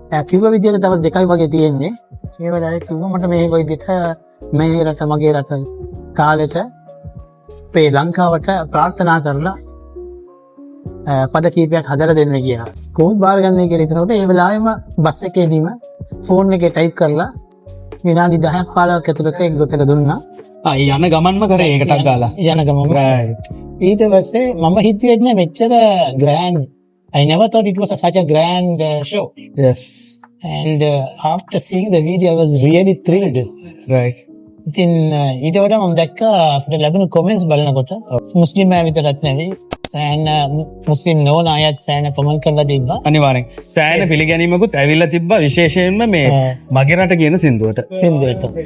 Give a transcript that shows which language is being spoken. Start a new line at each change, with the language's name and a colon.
Sinhala: කිව්ව විදියට තව දෙකයි වගේ තියෙන්නේ. ඒ වෙලාවේ කිව්වා මට මේ විදිහට මේ රට මගේ රට කාලෙට මේ ලංකාවට ප්‍රාර්ථනා කරලා පද කීපයක් හදලා දෙන්න කියලා. කොහොමද බාර ගන්න කියලා හිතනකොට ඒ වෙලාවෙම බස් එකේදීම ෆෝන් එකේ ටයිප් කරලා විනාඩි 10ක් 15ක් ඇතුළත ඒක ගොතක දුන්නා. යන ගමන්ම කරේ ඒකටක් ගාලා. යන ගමන්ම. ඊට පස්සේ මම හිතුවේ නෑ මෙච්චර grand.
English: I never thought it was such a grand show. Yes. And after seeing the video I was really thrilled. Right.
Sinhala: ඉතින් ඊට වඩා මම දැක්කා අපිට ලැබුණු comments බලනකොට මුස්ලිම් අය විතරක් නෙවෙයි සෑහන මුස්ලිම් නොවන අයත් සෑහන කොමන්ට් කරලා තිබ්බා. අනිවාර්යෙන් සෑහෙන පිළිගැනීමකුත් ඇවිල්ලා තිබ්බා විශේෂයෙන්ම මේ මගේ රට කියන සින්දුවට. සින්දුවට.